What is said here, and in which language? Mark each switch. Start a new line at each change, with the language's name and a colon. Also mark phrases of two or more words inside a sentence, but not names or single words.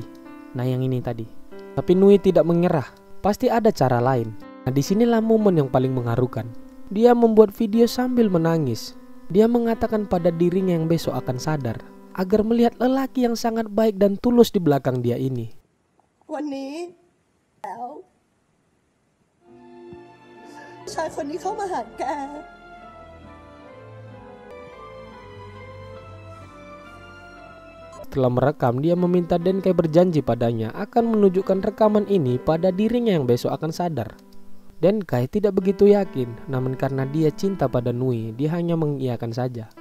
Indonesian: Nah yang ini tadi. Tapi Nui tidak menyerah, pasti ada cara lain. Nah disinilah momen yang paling mengharukan. Dia membuat video sambil menangis. Dia mengatakan pada dirinya yang besok akan sadar agar melihat lelaki yang sangat baik dan tulus di belakang dia ini.
Thai: วันนี้แล้วชายคนนี้เข้ามาหาแก
Indonesian: Setelah merekam, dia meminta Denkai berjanji padanya akan menunjukkan rekaman ini pada dirinya yang besok akan sadar. Denkai tidak begitu yakin, namun karena dia cinta pada Nui, dia hanya mengiyakan saja.